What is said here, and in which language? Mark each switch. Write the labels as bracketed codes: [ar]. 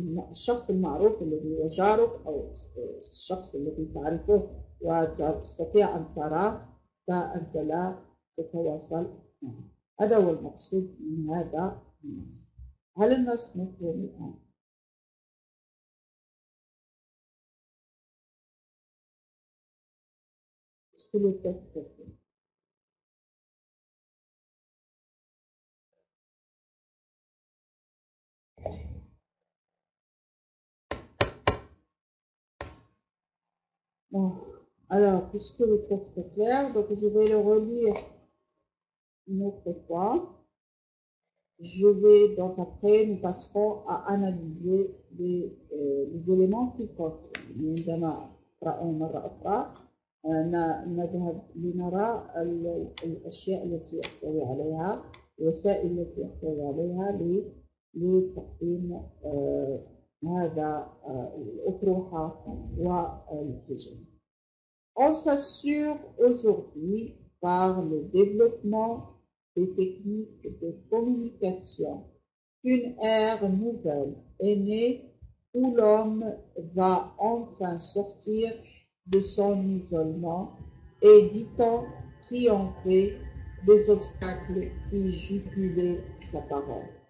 [ar] الشخص المعروف الذي هو جارك أو الشخص الذي تعرفه وتستطيع أن تراه فأنت لا تتواصل معه. هذا هو المقصود من هذا النص. هل النص مفهوم الآن؟ [fr] Est-ce que le texte est clair? Bon, alors, puisque le texte est clair, donc je vais le relire une autre fois. Je vais, donc après, nous passerons à analyser les éléments qui contiennent. [ar] عندما نقرأ مرة أخرى نذهب لنرى الأشياء التي يحتوي عليها، الوسائل التي يحتوي عليها لتقديم هذا الأطروحة والحجج. [fr] On s'assure aujourd'hui par le développement des techniques de communication qu'une ère nouvelle est née où l'homme va enfin sortir de son isolement et, dit-on, triompher des obstacles qui jugulaient sa parole.